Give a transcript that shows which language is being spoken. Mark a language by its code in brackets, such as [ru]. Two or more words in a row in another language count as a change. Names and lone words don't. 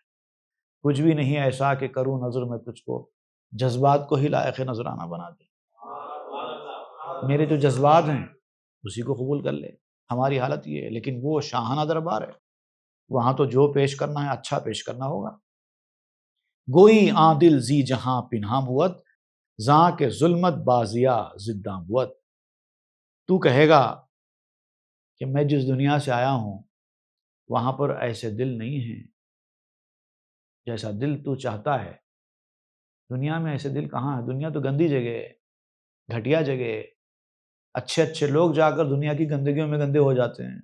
[ur] کچھ بھی نہیں ایسا کہ کروں نظر میں تجھ کو، جذبات کو ہی لائق نذرانہ بنا دے۔ میرے جو جذبات ہیں اسی کو قبول کر لے، ہماری حالت یہ ہے۔ لیکن وہ شاہانہ دربار ہے، وہاں تو جو پیش کرنا ہے اچھا پیش کرنا ہوگا۔ [fa] گوئی عادل زی جہاں پنہاں بود، زاں کے ظلمت بازیا زداں بود۔ [ur] تو کہے گا کہ میں جس دنیا سے آیا ہوں وہاں پر ایسے دل نہیں ہیں جیسا دل تو چاہتا ہے۔ دنیا میں ایسے دل کہاں ہے؟ دنیا تو گندی جگہ ہے، گھٹیا جگہ ہے، اچھے اچھے لوگ جا کر دنیا کی گندگیوں میں گندے ہو جاتے ہیں۔